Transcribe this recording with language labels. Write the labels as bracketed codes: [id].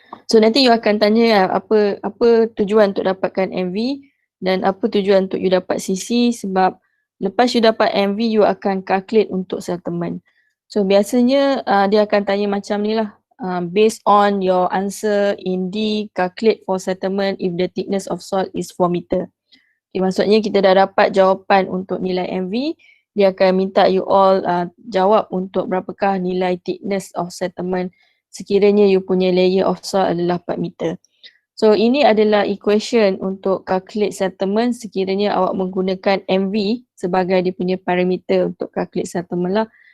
[ms] So nanti you akan tanya apa tujuan untuk dapatkan MV dan apa tujuan untuk you dapat CC, sebab lepas you dapat MV you akan calculate untuk settlement. So biasanya dia akan tanya macam ni lah, [en] based on your answer in D, calculate for settlement if the thickness of salt is 4 meter. [ms] Okay, maksudnya kita dah dapat jawapan untuk nilai MV, dia akan minta you all jawab untuk berapakah nilai thickness of settlement sekiranya you punya layer of salt adalah 4 meter. So ini adalah equation untuk calculate settlement sekiranya awak menggunakan MV sebagai dia punya parameter untuk calculate settlement lah.